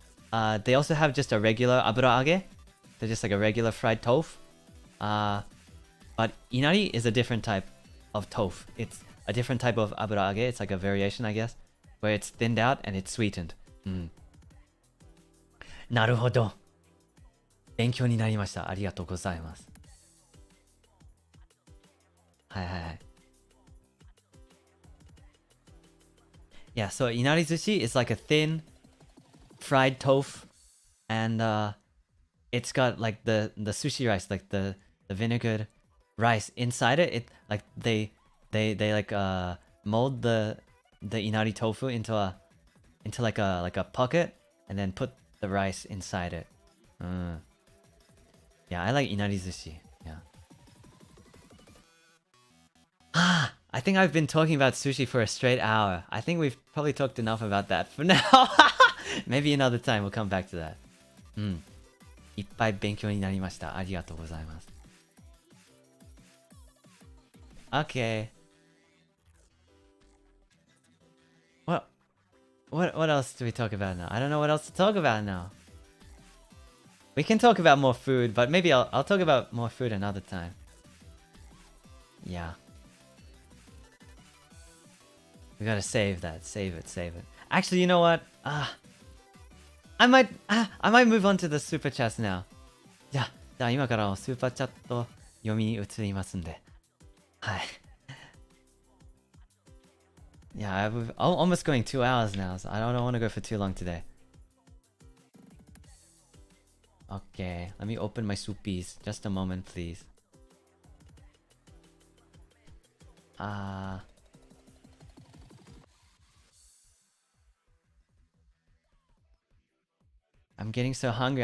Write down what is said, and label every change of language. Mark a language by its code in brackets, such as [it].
[en] They also have just a regular aburaage. They're just like a regular fried tofu. But inari is a different type of tofu. It's a different type of aburaage. It's like a variation, I guess, where it's thinned out and it's sweetened. [ja] なるほど。勉強になりました。ありがとうございます。はい。 [en] Yeah, so inari sushi is like a thin fried tofu, and it's got like the sushi rice, like the vinegared rice inside it. It like they like mold the inari tofu into like a pocket and then put the rice inside it. Yeah, I like inari sushi. Yeah. I think I've been talking about sushi for a straight hour. I think we've probably talked enough about that for now. Maybe another time we'll come back to that. [ja] いっぱい勉強になりました。ありがとうございます。 [en] Okay. What else do we talk about now? I don't know what else to talk about now. We can talk about more food, but maybe I'll talk about more food another time. Yeah. We gotta save that. Save it. Actually, you know what? I might move on to the super chats now. [ja] じゃあ今からスーパーチャット読み移りますんで。はい。 [en] Yeah, I'm almost going 2 hours now, so I don't want to go for too long today. Okay, let me open my soupies. Just a moment, please. I'm getting so hungry.